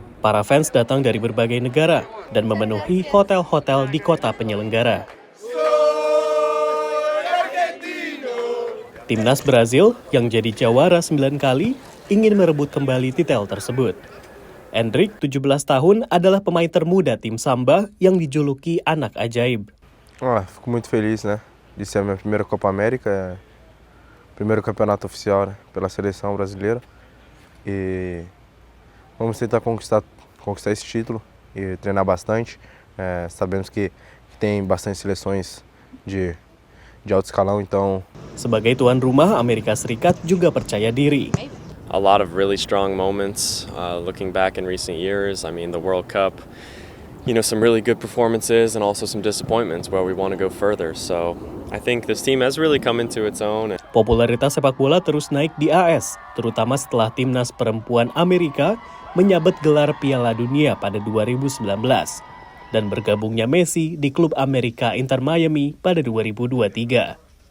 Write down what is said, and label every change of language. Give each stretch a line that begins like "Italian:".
Indonesian: Para fans datang dari berbagai negara dan memenuhi hotel-hotel di kota penyelenggara. Timnas Brazil yang jadi jawara 9 kali ingin merebut kembali titel tersebut. Endrick, 17 tahun, adalah pemain termuda tim Samba yang dijuluki anak ajaib.
Portuguese: Fico muito feliz, né, de ser a minha primeira Copa América, primeiro campeonato oficial, né, pela seleção brasileira. E vamos tentar conquistar esse título e treinar bastante. Sabemos que tem bastante seleções de alto escalão, então.
Indonesian: Sebagai tuan rumah, Amerika Serikat juga percaya diri.
English: A lot of really strong moments looking back in recent years. I mean, the World Cup, some really good performances and also some disappointments where we want to go further. So I think this team has really come into its own.
Indonesian: Popularitas sepak bola terus naik di AS, terutama setelah timnas perempuan Amerika menyabet gelar Piala Dunia pada 2019 dan bergabungnya Messi di klub Amerika Inter Miami pada 2023.